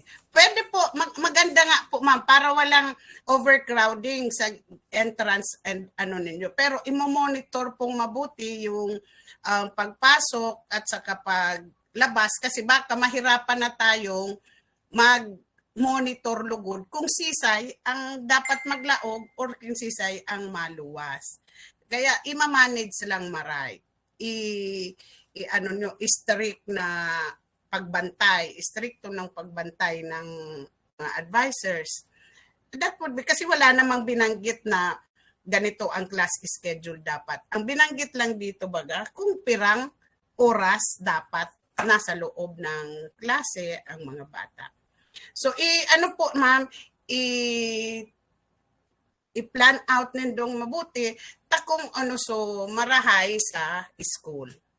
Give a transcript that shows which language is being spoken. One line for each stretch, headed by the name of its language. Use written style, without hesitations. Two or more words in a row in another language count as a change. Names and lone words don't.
Filipino: Pwede po, maganda nga po ma'am, para walang overcrowding sa entrance and ninyo. Pero imo-monitor pong mabuti yung pagpasok at saka paglabas kasi baka mahirapan na tayong mag-monitor
Bikol: lugod kung sisay ang dapat maglaog or kung sisay ang maluwas.
Filipino: Kaya ima-manage lang maray. Strict na pagbantay, stricto ng pagbantay ng mga advisors.
English: That would be,
Filipino: kasi wala namang binanggit na ganito ang class schedule dapat. Ang binanggit lang dito kung pirang oras dapat nasa loob ng klase ang mga bata.
Bikol: So, po ma'am, i-plan out nindong mabuti takong marahay sa school.